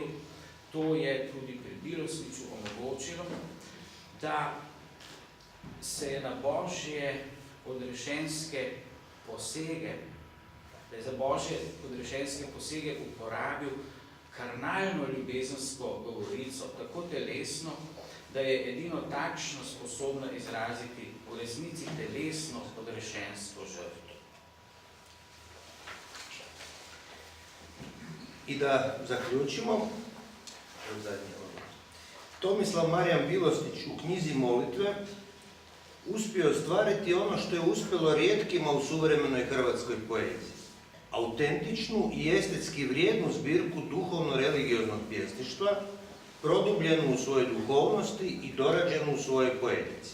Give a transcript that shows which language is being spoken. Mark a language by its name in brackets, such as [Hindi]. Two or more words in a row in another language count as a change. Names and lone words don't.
[Slovenian] to je tudi pri Bilosniču omogočilo, da se je na Božje odrešenske posege, da je za Božje odrešenske posege uporabil karnalno ljubezensko govorico, tako telesno, da je edino takšno sposobna izraziti v resnici telesno odrešensko žrtvo. [Croatian] I da zaključimo, Tomislav Marijan Bilosnić u knjizi Molitve uspio ostvariti ono što je uspjelo rijetkima u suvremenoj hrvatskoj poeziji. Autentičnu i estetski vrijednu zbirku duhovno-religioznog pjesništva, produbljenu u svojoj duhovnosti i dorađenu u svojoj poetici.